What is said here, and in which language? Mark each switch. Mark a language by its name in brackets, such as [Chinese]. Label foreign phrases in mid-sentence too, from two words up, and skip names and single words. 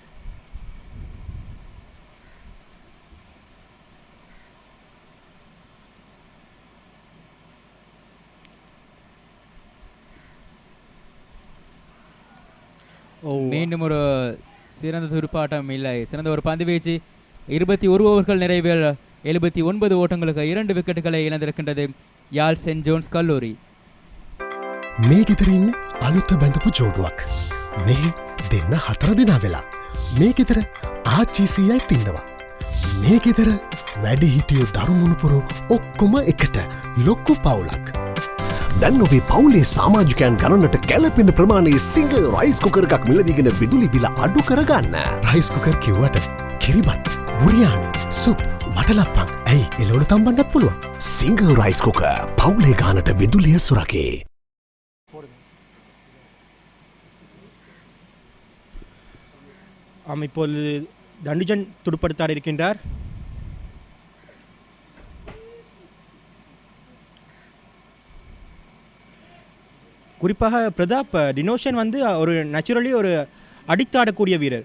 [Tamil] மீண்டும் ஒரு சிறந்த துடுப்பாட்டம் இல்லை, சிறந்த ஒரு பந்து வீச்சு. 21 ஓவர்கள் நிறைவில் 79 ஓட்டங்களுக்கு 2 விக்கெட்டுகளை இழந்திருக்கின்றது யாழ் சென்ட் ஜோன்ஸ் கல்லூரி. [Sinhala] මේ ගෙදර ඉන්න අලුත බැඳපු ජෝඩුවක්. මේ දෙන්න 4 දෙනා වෙලා. මේ ගෙදර ආච්චිසියයි තින්නවා. මේ ගෙදර වැඩි හිටියෝ දරුමුණුපුරු ඔක්කොම එකට ලොක්කු පවුලක්. දැන් ඔබේ පවුලේ සාමාජිකයන් ගණනට ගැලපෙන ප්‍රමාණයේ සිංහ [English] rice cooker [Sinhala] එකක් මිලදීගෙන විදුලි බිල අඩු කරගන්න. [English] rice cooker [Sinhala] කිව්වට කිරිබත්, බුරියානි, සුප්, වටලප්පන් ඇයි එලවලු තම්බන්නත් පුළුවන්. සිංහ [English] rice cooker [Sinhala] පවුලේ ගානට විදුලිය සුරකේ. [Tamil] இப்பொழுது தண்டுஜன் துடுப்படுத்தாட இருக்கின்றார். குறிப்பாக பிரதாப் டினோஷன் ஒரு நேச்சுரலி ஒரு அடித்தாடக்கூடிய வீரர்.